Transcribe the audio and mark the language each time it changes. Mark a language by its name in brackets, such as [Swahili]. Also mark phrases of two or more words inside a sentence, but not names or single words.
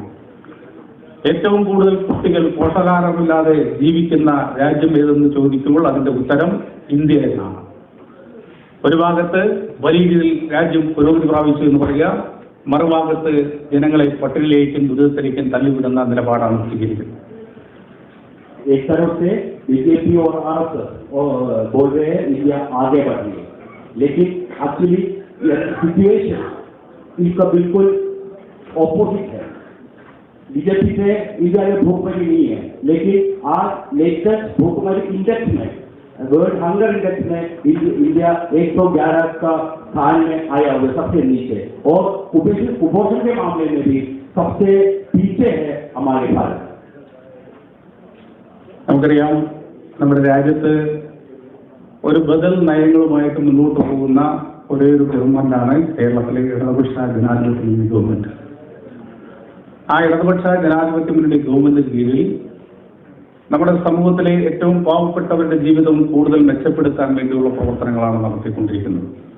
[Malayalam] ഏറ്റവും കൂടുതൽ കുട്ടികൾ പോഷകാഹാരമില്ലാതെ ജീവിക്കുന്ന രാജ്യം ഏതെന്ന് ചോദിക്കുമ്പോൾ അതിന്റെ ഉത്തരം ഇന്ത്യ എന്നാണ്. ഒരു ഭാഗത്ത് വലിയ രീതിയിൽ രാജ്യം പുരോഗതി പ്രാപിച്ചു എന്ന് പറയുക, മറുഭാഗത്ത് ജനങ്ങളെ പട്ടിണിയിലേക്കും ദുരിതത്തിലേക്കും തള്ളിവിടുന്ന നിലപാടാണ് സ്വീകരിക്കുന്നത്. [Hindi] एक तरफ से बीजेपी और आरएसएस बोल रहे हैं इंडिया आगे बढ़ रही है, लेकिन [English] actually situation [Hindi] इसका बिल्कुल ऑपोजिट है. बीजेपी से इंडिया में भूखमरी नहीं है, लेकिन आज लेटेस्ट भूखमरी इंडेक्स में, [English] World Hunger Index [Hindi] में इंडिया 111 का स्थान में आया हुआ सबसे नीचे, और कुपोषण के मामले में भी सबसे पीछे है हमारे भारत. [Malayalam] നമുക്കറിയാം, നമ്മുടെ രാജ്യത്ത് ഒരു ബദൽ നയങ്ങളുമായിട്ട് മുന്നോട്ട് പോകുന്ന ഒരേ ഒരു ഗവൺമെന്റാണ് കേരളത്തിലെ ഇടതുപക്ഷ ജനാധിപത്യ മുന്നണി ഗവൺമെന്റ്. ആ ഇടതുപക്ഷ ജനാധിപത്യ മുന്നണി ഗവൺമെന്റിന് കീഴിൽ നമ്മുടെ സമൂഹത്തിലെ ഏറ്റവും പാവപ്പെട്ടവരുടെ ജീവിതം കൂടുതൽ മെച്ചപ്പെടുത്താൻ വേണ്ടിയുള്ള പ്രവർത്തനങ്ങളാണ് നടത്തിക്കൊണ്ടിരിക്കുന്നത്.